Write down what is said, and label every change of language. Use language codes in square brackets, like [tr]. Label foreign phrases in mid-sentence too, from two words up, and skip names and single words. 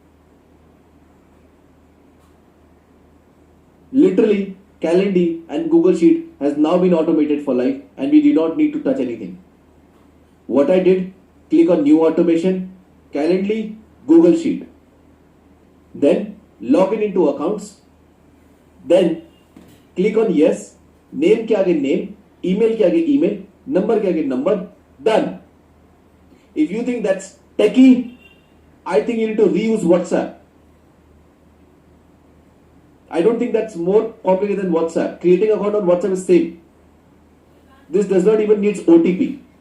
[en] Literally, Calendly and Google Sheet has now been automated for life and we do not need to touch anything. What I did, click on new automation, Calendly, Google Sheet. Then log in into accounts. Then click on yes, name [hi] के आगे [en] name, email [hi] के आगे [en] email, number [hi] के आगे [en] number, done. If you think that's techie, I think you need to reuse WhatsApp. I don't think that's more complicated than WhatsApp. Creating an account on WhatsApp is same. This does not even need OTP.